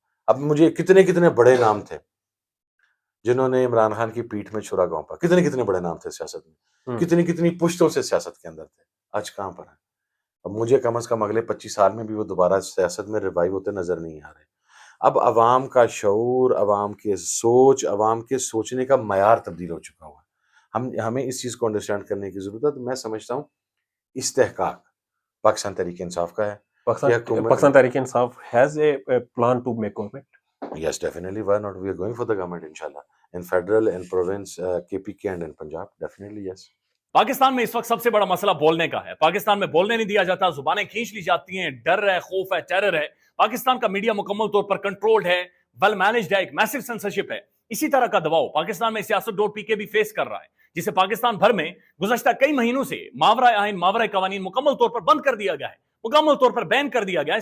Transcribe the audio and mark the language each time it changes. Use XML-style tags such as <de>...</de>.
<ur>اب مجھے کتنے بڑے نام تھے جنہوں نے عمران خان کی پیٹھ میں چھرا گونپا، کتنے بڑے نام تھے سیاست میں، کتنی پشتوں سے سیاست کے اندر تھے، آج کہاں پر ہیں؟ اب مجھے کم از کم اگلے 25 سال میں بھی وہ دوبارہ سیاست میں ریوائیو ہوتے نظر نہیں آ رہے. اب عوام کا شعور، عوام کے سوچ، عوام کے سوچنے کا معیار تبدیل ہو چکا ہوا ہے. ہمیں اس چیز کو انڈرسٹینڈ کرنے کی ضرورت ہے. میں سمجھتا ہوں استحقاق پاکستان تحریک انصاف کا ہے.</ur> <en>Pakistan Tehreek Insaf has a plan to make government. Yes, definitely. Why not? We are going for the government, inshallah. In federal, in province, KPK and in Punjab, definitely yes.</en> <ur>Pakistan میں اس وقت سب سے بڑا مسئلہ بولنے کا ہے. پاکستان میں بولنے نہیں دیا جاتا، زبانیں کھینچ لی جاتی ہیں، ڈر ہے، خوف ہے، ٹیرر ہے. پاکستان کا میڈیا مکمل طور پر کنٹرولڈ ہے،</ur> <en>well managed</en> <ur>ہے، ایک میسو سینسرشپ ہے. اسی طرح کا دباؤ پاکستان میں سیاست.pk بھی فیس کر رہا ہے، جسے پاکستان بھر میں گزشتہ کئی مہینوں سے ماورائے آئین، ماورائے قوانین مکمل طور پر بند کر دیا گیا ہے، مکمل طور پر بین کر دیا گیا ہے.</ur>